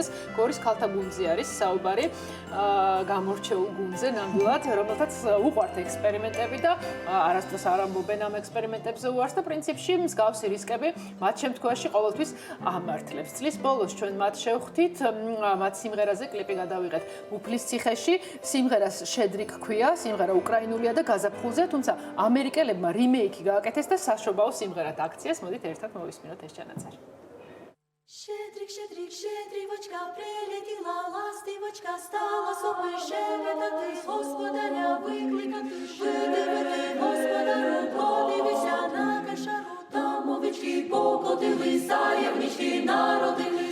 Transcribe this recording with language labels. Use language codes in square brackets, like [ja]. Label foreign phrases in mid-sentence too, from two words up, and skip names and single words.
[ka] გორის ქალთა გუნდზე არის საუბარი, გამორჩეულ გუნდზე ნამდვილად, რომელთაც უყვართ ექსპერიმენტები და არასდროს არ ამბობენ ამ ექსპერიმენტებზე უარს და პრინციპში მსგავს რისკები მათ შემთხვევაში ყოველთვის ამართლებს. წლის ბოლოს ჩვენ მათ შევხვდით, მათ სიმღერაზე კლიპი გადავიღეთ უფლის ციხეში, სიმღერას შედრი ჰქვია, სიმღერა უკრაინულია და გაზაფხულზე, თუმცა ამერიკელებმა რიმეიკი გააკეთეს და საშობაო სიმღერად აქციას, მოდით ერთად მოვისმინოთ ეს ჩანაწერი. [uk] Щедрик, щедрик, щедрівочка, прилетіла ластівочка, стала собою шепетати, господаря викликати. Видивити, господарю, подивися на кошару, там овечки покотились, заєвнички народились.